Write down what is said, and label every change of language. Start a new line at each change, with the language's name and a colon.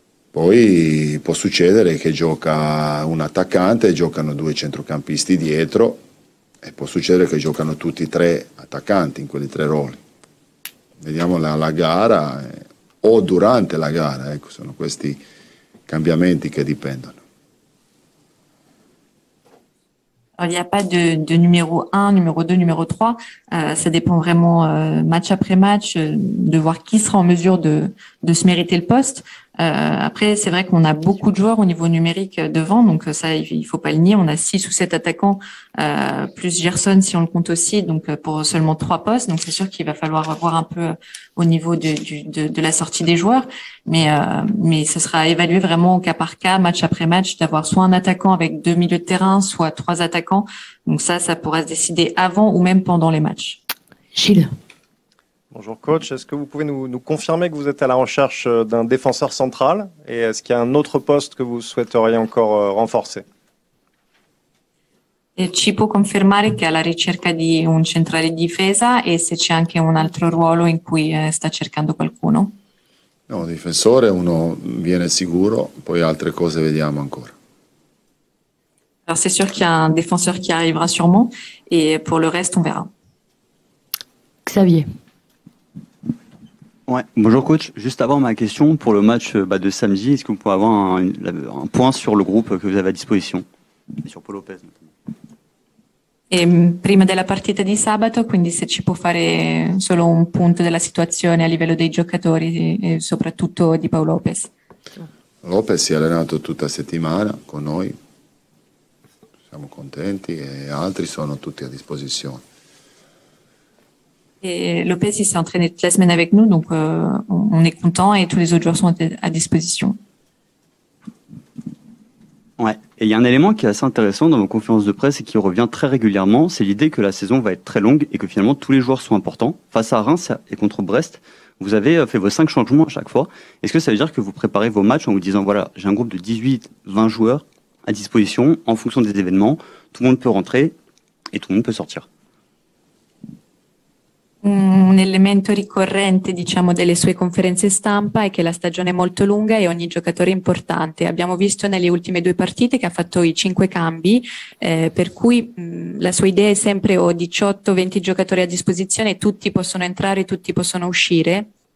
Italian: Poi può succedere che gioca un attaccante e giocano 2 centrocampisti dietro e può succedere che giocano tutti e 3 attaccanti in quelli 3 ruoli. Vediamo la gara o durante la gara, ecco, sono questi cambiamenti che dipendono.
French: Alors, il n'y a pas de numéro 1, numéro 2, numéro 3. Ça dépend vraiment match après match de voir qui sera en mesure de se mériter le poste. Après, c'est vrai qu'on a beaucoup de joueurs au niveau numérique devant, donc ça, il faut pas le nier. On a 6 ou 7 attaquants, plus Gerson si on le compte aussi, donc pour seulement 3 postes. Donc c'est sûr qu'il va falloir voir un peu au niveau de la sortie des joueurs, mais ce sera évalué vraiment au cas par cas, match après match, d'avoir soit un attaquant avec 2 milieux de terrain, soit 3 attaquants. Donc ça pourra se décider avant ou même pendant les matchs. Gilles. Bonjour coach, est-ce que vous pouvez nous confirmer que vous êtes à la recherche d'un défenseur central et est-ce qu'il y a un autre poste que vous souhaiteriez encore renforcer?
Italian: E ci può confermare che è alla ricerca di un centrale di difesa e se c'è anche un altro ruolo in cui sta cercando qualcuno? No, difensore uno viene sicuro, poi altre cose vediamo ancora.
French: Alors c'est sûr qu'il y a un défenseur qui arrivera sûrement et pour le reste on verra. Xavier. Ouais. Bonjour coach, juste avant ma question pour le match de samedi, est-ce que vous pouvez avoir un point sur le groupe que vous avez à disposition et sur Paul Lopez notamment?
Italian: Prima della partita di sabato, quindi se ci può fare solo un punto della situazione a livello dei giocatori e soprattutto di Paolo Lopez. Lopez si è allenato tutta settimana con noi, siamo contenti e altri sono tutti a disposizione.
French: Et Lopez, il s'est entraîné toute la semaine avec nous, donc on est content et tous les autres joueurs sont à disposition. Ouais, et il y a un élément qui est assez intéressant dans vos conférences de presse et qui revient très régulièrement, c'est l'idée que la saison va être très longue et que finalement tous les joueurs sont importants. Face à Reims et contre Brest, vous avez fait vos 5 changements à chaque fois. Est-ce que ça veut dire que vous préparez vos matchs en vous disant, voilà, j'ai un groupe de 18-20 joueurs à disposition, en fonction des événements, tout le monde peut rentrer et tout le monde peut sortir?
Italian: Un elemento ricorrente, diciamo, delle sue conferenze stampa è che la stagione è molto lunga e ogni giocatore è importante. Abbiamo visto nelle ultime 2 partite che ha fatto i 5 cambi, per cui la sua idea è sempre ho 18-20 giocatori a disposizione, tutti possono entrare, tutti possono uscire.